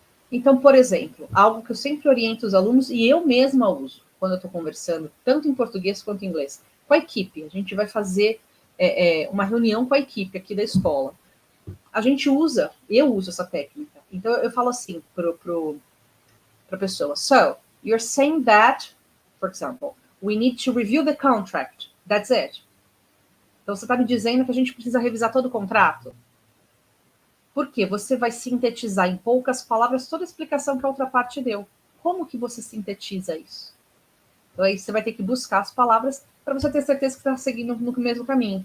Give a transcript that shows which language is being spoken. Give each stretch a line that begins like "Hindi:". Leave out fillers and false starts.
Portuguese: Então, por exemplo, algo que eu sempre oriento os alunos, e eu mesma uso, quando eu estou conversando, tanto em português quanto em inglês, com a equipe. A gente vai fazer uma reunião com a equipe aqui da escola. Eu uso essa técnica. Então, eu falo assim para a pessoa.
English: So, you're saying that, for example, we need to review the contract. That's it.
Portuguese: Então, você está me dizendo que a gente precisa revisar todo o contrato? Por quê? Você vai sintetizar em poucas palavras toda a explicação que a outra parte deu. Como que você sintetiza isso? Então, aí você vai ter que buscar as palavras para você ter certeza que está seguindo no mesmo caminho.